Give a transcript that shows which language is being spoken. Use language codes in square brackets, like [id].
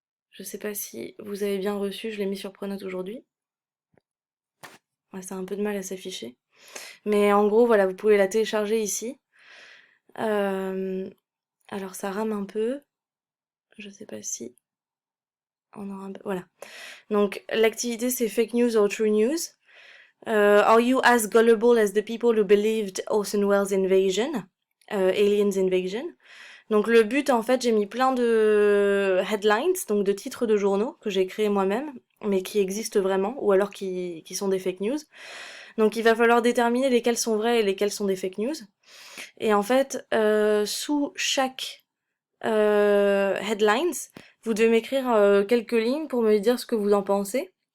[fr] Je sais pas si vous avez bien reçu, je l'ai mis sur Pronote aujourd'hui. Ouais, ça a un peu de mal à s'afficher. Mais en gros, voilà, vous pouvez la télécharger ici. Euh, alors ça rame un peu. Je sais pas si on aura un peu. Voilà. Donc l'activité c'est [en] fake news or true news. Are you as gullible as the people who believed Orson Welles' invasion? Aliens invasion. [fr] Donc le but, en fait, j'ai mis plein de headlines, donc de titres de journaux que j'ai créés moi-même, mais qui existent vraiment, ou alors qui sont des fake news. Donc il va falloir déterminer lesquels sont vrais et lesquels sont des fake news. Et en fait, sous chaque headlines, vous devez m'écrire quelques lignes pour me dire ce que vous en pensez.